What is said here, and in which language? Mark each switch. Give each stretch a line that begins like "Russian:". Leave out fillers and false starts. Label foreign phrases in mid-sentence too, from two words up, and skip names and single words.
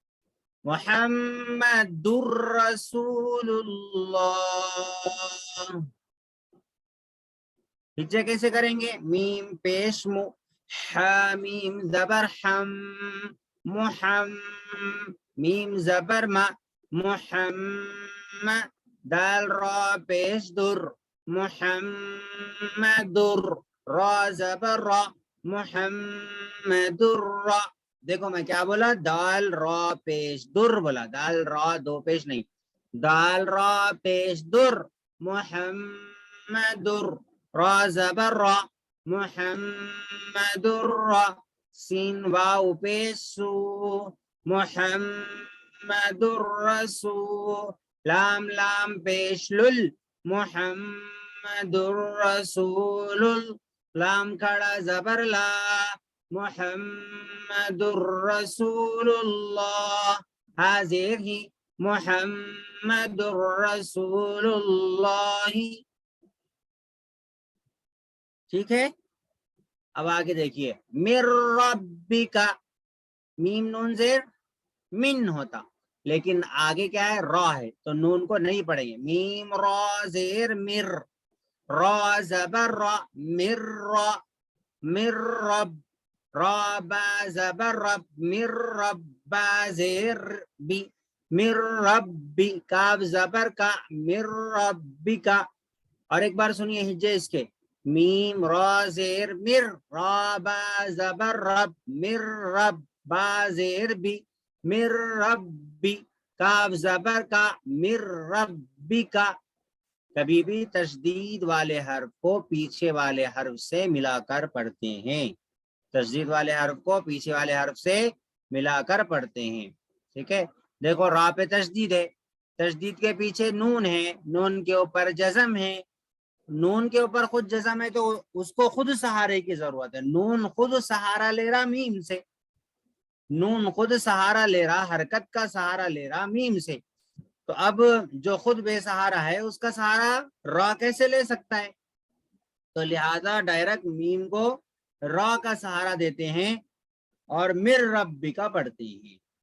Arabic: محمد رسول اللہ،
Urdu: ہجے کیسے کریں گے؟ میم پیش مو، حامیم زبر حم، محم، میم زبر ما، محمد، دال را پیش در، محمد را زبر را، محمد را۔ دیکھو میں کیا بولا؟ دال را پیش در بولا، دال را دو پیش نہیں، دال را پیش در، محمد را زبر را، محمد را، سین واو پیش سو،
Arabic: محمد رسول،
Urdu: لام لام پیش لل،
Arabic: محمد رسول،
Urdu: لام کھڑا زبر لا،
Arabic: محمد رسول اللہ، حاضر ہی، محمد رسول اللہ۔
Urdu: ٹھیک ہے، اب آگے دیکھیے،
Arabic: مر ربکا،
Urdu: میم نون زیر من ہوتا لیکن آگے کیا ہے؟ را ہے تو نون کو نہیں پڑھیں گے، میم را زیر مر، را زبر را، مر را، مر رب، را با زبر رب، مر رب، با زیر بی، مر ربی، کاف زبر کا، مر ربی کا۔ اور ایک بار سنیے ہجے اس کے، میم را زیر مر، را با زبر رب، مر رب، با زیر بی، مر ربی، کاف زبر کا، مر ربی کا۔ کبھی بھی تشدید والے حرف کو پیچھے والے حرف سے ملا کر پڑھتے ہیں، تشدید والے حرف کو پیچھے والے حرف سے ملا کر پڑھتے ہیں۔ ٹھیک ہے، دیکھو را پہ تشدید ہے، تشدید کے پیچھے نون ہے، نون کے اوپر جزم ہے، نون کے اوپر خود جزم ہے تو اس کو خود سہارے کی ضرورت ہے، نون خود سہارا لے رہا میم سے، نون خود سہارا لے رہا، حرکت کا سہارا لے رہا میم سے، تو اب جو خود بےسہارا ہے اس کا سہارا را کیسے لے سکتا ہے? تو لہٰذا ڈائریکٹ میم کو را کا سہارا دیتے ہیں اور مر ربی کا پڑھتے ہیں.